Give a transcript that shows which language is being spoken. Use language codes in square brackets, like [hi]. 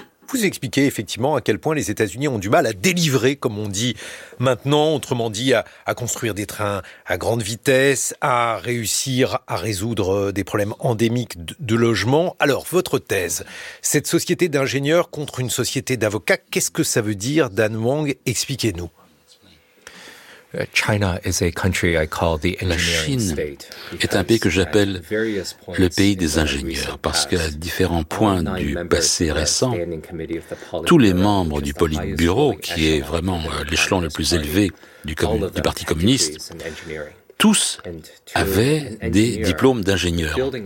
[fr] Vous expliquez effectivement à quel point les États-Unis ont du mal à délivrer, comme on dit maintenant, autrement dit, à construire des trains à grande vitesse, à réussir à résoudre des problèmes endémiques de logement. Alors, votre thèse, cette société d'ingénieurs contre une société d'avocats, qu'est-ce que ça veut dire, Dan Wong ? Expliquez-nous. [en] China is a country I call the engineering state. [fr] Est un pays que j'appelle le pays des ingénieurs parce qu'à différents points du passé récent, tous les membres du Politburo, qui est vraiment l'échelon le plus élevé du Parti communiste, tous avaient des diplômes d'ingénieur.